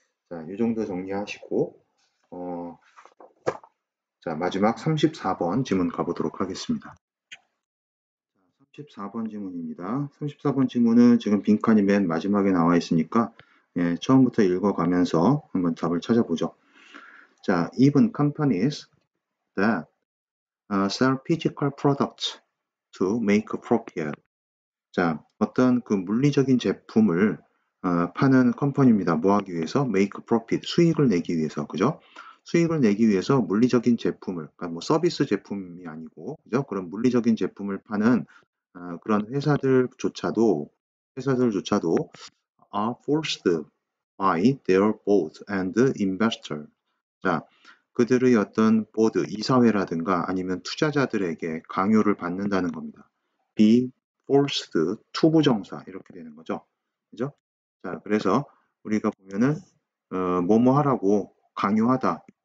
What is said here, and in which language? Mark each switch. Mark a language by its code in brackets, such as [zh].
[ko] 자, 이 정도 정리하시고, 자, 마지막 34번 지문 가보도록 하겠습니다. 34번 지문입니다. 34번 지문은 지금 빈칸이 맨 마지막에 나와 있으니까 예, 처음부터 읽어가면서 한번 답을 찾아보죠. [en] 자, even companies that sell physical products to make a profit. [ko] 자, 어떤 그 물리적인 제품을 파는 컴퍼니입니다. 뭐 하기 위해서? [en] make profit, [ko] 수익을 내기 위해서, 그죠? 수익을 내기 위해서 물리적인 제품을, 그러니까 뭐 서비스 제품이 아니고, 그죠? 그런 물리적인 제품을 파는 그런 회사들조차도 [en] are forced by their board and investor. [ko] 자, 그들의 어떤 보드, 이사회라든가 아니면 투자자들에게 강요를 받는다는 겁니다. [en] be forced, [ko] 투부정사 이렇게 되는 거죠. 그죠? 자, 그래서 우리가 보면은 뭐뭐 하라고 강요하다.